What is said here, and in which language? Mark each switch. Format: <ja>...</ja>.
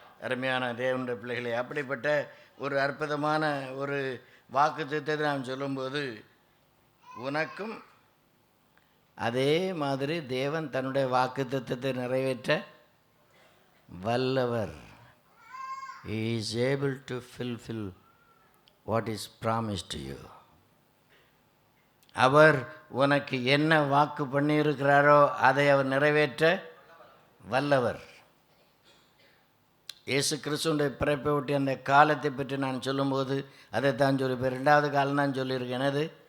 <ta>அருமையான தேவனுடைய பிள்ளைகளை, அப்படிப்பட்ட ஒரு அற்புதமான ஒரு வாக்குத்தத்தத்தை நாம் சொல்லும்போது, உனக்கும் அதே மாதிரி தேவன் தன்னுடைய வாக்குத்தத்தத்தை நிறைவேற்ற வல்லவர்.</ta> <en>He is able to fulfill what is promised to you.</en> <ta>அவர் உனக்கு என்ன வாக்கு பண்ணியிருக்கிறாரோ அதை அவர் நிறைவேற்ற வல்லவர். இயேசு கிறிஸ்துடைய பிறப்பை ஒட்டி அந்த காலத்தை பற்றி நான் சொல்லும்போது அதைத்தான் சொல்லிப்பேன். 2வது காலம் தான் சொல்லியிருக்கேன். என்னது?</ta>